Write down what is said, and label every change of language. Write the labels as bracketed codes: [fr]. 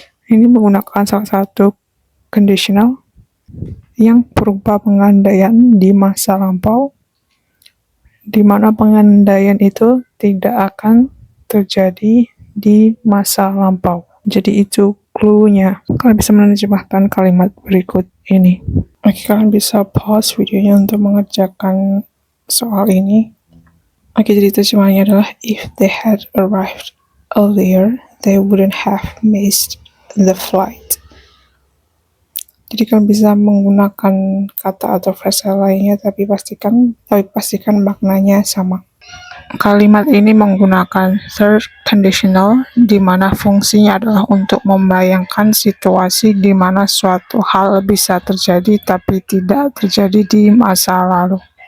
[id] Ini menggunakan salah satu conditional yang berupa pengandaian di masa lampau, di mana pengandaian itu tidak akan terjadi di masa lampau. Jadi itu clue-nya. Kalian bisa menerjemahkan kalimat berikut ini. Oke, kalian bisa pause videonya untuk mengerjakan soal ini. Oke, jadi terjemahannya adalah [en] if they had arrived earlier, they wouldn't have missed the flight. [id] Jadi kalian bisa menggunakan kata atau frasa lainnya, tapi pastikan maknanya sama. Kalimat ini menggunakan third conditional, di mana fungsinya adalah untuk membayangkan situasi di mana suatu hal bisa terjadi tapi tidak terjadi di masa lalu.